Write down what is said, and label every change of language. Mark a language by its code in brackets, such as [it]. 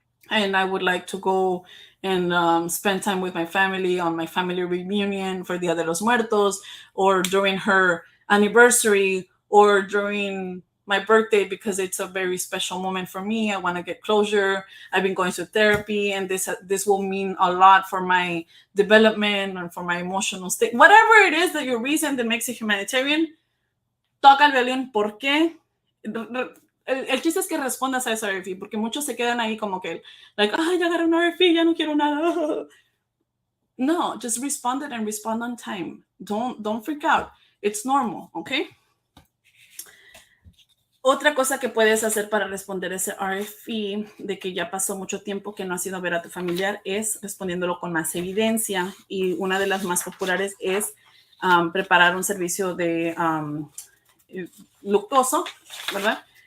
[en] And I would like to go and spend time with my family on my family reunion for Dia de los Muertos, or during her anniversary, or during my birthday, because it's a very special moment for me. I want to get closure. I've been going to therapy, and this will mean a lot for my development and for my emotional state. Whatever it is that your reason that makes a humanitarian, [es] toca el violín. ¿Por qué? El chiste es que respondas a esa RFE, porque muchos se quedan ahí como que, like, ya agarré una RFE, ya no quiero nada. [en] No, just respond it and respond on time. Don't freak out. It's normal, okay? [es] Otra cosa que puedes hacer para responder ese RFE de que ya pasó mucho tiempo que no has ido a ver a tu familiar es respondiéndolo con más evidencia. Y una de las más populares es preparar un servicio de luctuoso, ¿verdad?